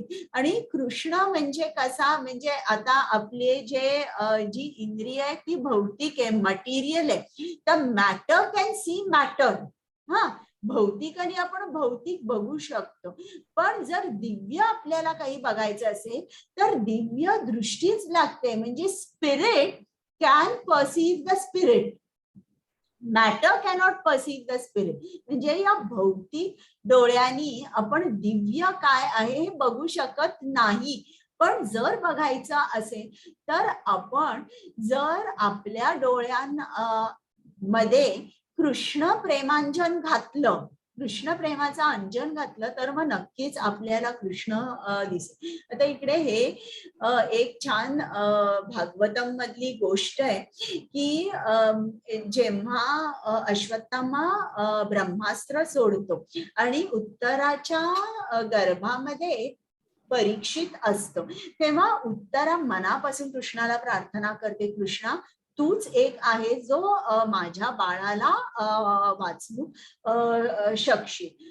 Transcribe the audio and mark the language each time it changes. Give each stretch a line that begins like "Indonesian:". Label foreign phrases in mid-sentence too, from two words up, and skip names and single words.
Marathi: आणि कृष्ण म्हणजे कसा, म्हणजे आता आपले जी इंद्रिय आहे ती भौतिक आहे, मटेरियल आहे.
English: तर matter can see matter.
Marathi: भौतिकाने आपण भौतिक बघू शकतो, पण जर दिव्य आपल्याला काही बघायचं असेल तर दिव्य दृष्टीच लागते.
English: म्हणजे spirit can perceive the spirit, matter cannot perceive the spirit.
Marathi: म्हणजे या भौतिक डोळ्यांनी आपण दिव्य काय आहे हे बघू शकत नाही. पण जर बघायचं असेल तर आपण जर आपल्या मध्ये कृष्ण प्रेमांजन घातलं, कृष्ण प्रेमाचं अंजन घातलं तर मग नक्कीच आपल्याला कृष्ण दिसेल. आता इकडे हे एक छान भागवतम मधली गोष्ट आहे की जेव्हा अश्वत्थामा ब्रह्मास्त्र सोडतो आणि उत्तराच्या गर्भामध्ये परीक्षित असतो, तेव्हा उत्तरा मनापासून कृष्णाला प्रार्थना करते, कृष्णा तूच एक आहे जो माझ्या बाळाला वाचवू शकशील.